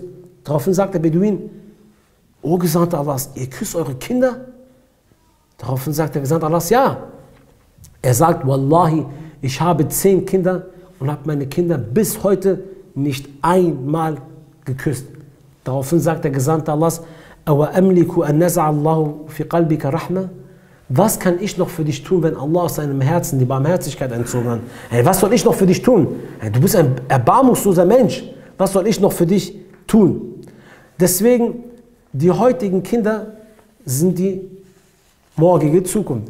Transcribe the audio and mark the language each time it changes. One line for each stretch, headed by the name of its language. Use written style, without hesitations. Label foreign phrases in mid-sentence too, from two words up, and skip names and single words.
German: Daraufhin sagt der Beduin, O Gesandte Allahs, ihr küsst eure Kinder? Daraufhin sagt der Gesandte Allahs, ja. Er sagt, Wallahi, ich habe 10 Kinder und habe meine Kinder bis heute nicht einmal geküsst. Daraufhin sagt der Gesandte Allahs,
Arabic: أو أملك أن نزع الله من قلبك الرحمة?
German: Was kann ich noch für dich tun, wenn Allah aus seinem Herzen die Barmherzigkeit entzogen hat? Was soll ich noch für dich tun? Du bist ein erbarmungsloser Mensch. Was soll ich noch für dich tun? Deswegen, die heutigen Kinder sind die morgige Zukunft.